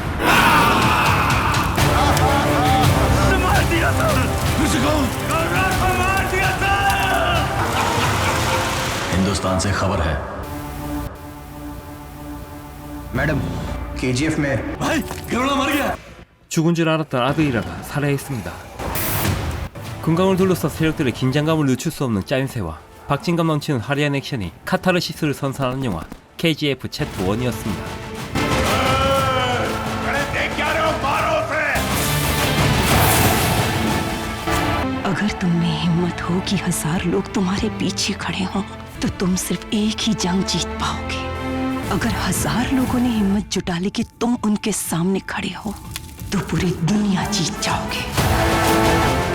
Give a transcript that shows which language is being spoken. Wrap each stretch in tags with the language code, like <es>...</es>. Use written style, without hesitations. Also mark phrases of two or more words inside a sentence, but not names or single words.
<hi>मार दिया सर। मार दिया सर। हिंदुस्तान से खबर है। मैडम KGF में भाई गरुड़ा मर गया।</hi> <ko>죽은 줄 알았던 아드이라가 살해했습니다. 금강을 둘러싸 세력들의 긴장감을 늦출 수 없는 짜임새와 박진감 넘치는 화려한 액션이 카타르시스를 선사하는 영화 KGF 챕터 1이었습니다.</ko> <hi>अगर तुम में हिम्मत हो कि 1000 लोग तुम्हारे पीछे खड़े हों, तो तुम सिर्फ एक ही जंग जीत पाओगे। अगर 1000 लोगों ने हिम्मत जुटा ली कि तुम उनके सामने खड़े हो, तो पूरी दुनिया जीत जाओगे।</hi>